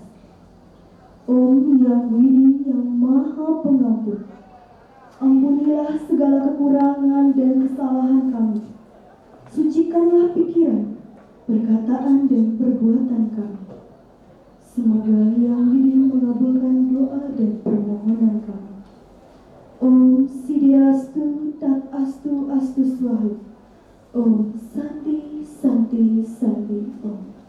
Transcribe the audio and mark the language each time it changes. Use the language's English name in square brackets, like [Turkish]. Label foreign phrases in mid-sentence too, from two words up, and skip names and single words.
[Indonesian] Om Yang Widi Yang Maha Pengampun, ampunilah segala kekurangan dan kesalahan kami. Sucikanlah pikiran, perkataan dan perbuatan kami. Semoga Yang Widi mengabulkan doa dan permohonan kami. [Sanskrit] Om Sidiastu Tat Astu Astu Swahu. Om Santi Santi Santi Om.